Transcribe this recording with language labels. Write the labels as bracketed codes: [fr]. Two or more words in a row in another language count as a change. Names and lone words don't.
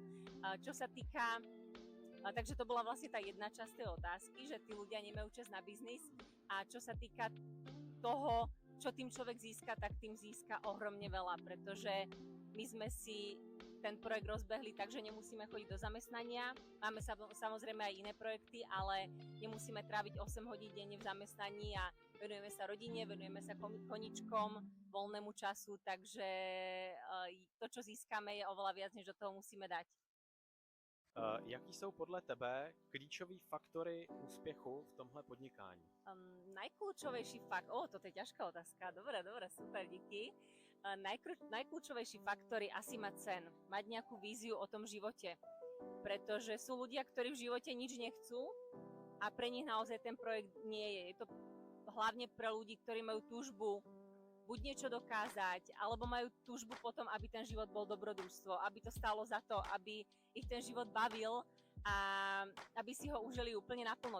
[sk] Čo sa týka, takže to bola vlastne tá jedna časť tej otázky, že tí ľudia nemajú čas na biznis a čo sa týka toho, čo tým človek získa, tak tým získa ohromne veľa, pretože my sme si ten projekt rozbehli tak, že nemusíme chodiť do zamestnania. Máme samozrejme aj iné projekty, ale nemusíme tráviť 8 hodín denne v zamestnaní a venujeme sa rodine, venujeme sa koničkom, voľnému času, takže to, čo získame, je oveľa viac, než do toho musíme dať. [cs] Jaký jsou podle tebe klíčový faktory úspěchu v tomhle podnikání? [sk] Najkľúčovejší fakt, toto je ťažká otázka, dobre, super, díky. Najkľúčovejší faktor je asi mať sen, mať nejakú víziu o tom živote, pretože sú ľudia, ktorí v živote nič nechcú a pre nich naozaj ten projekt nie je. Je to hlavne pre ľudí, ktorí majú túžbu buď niečo dokázať, alebo majú túžbu potom, aby ten život bol dobrodružstvo, aby to stálo za to, aby ich ten život bavil a aby si ho užili úplne naplno.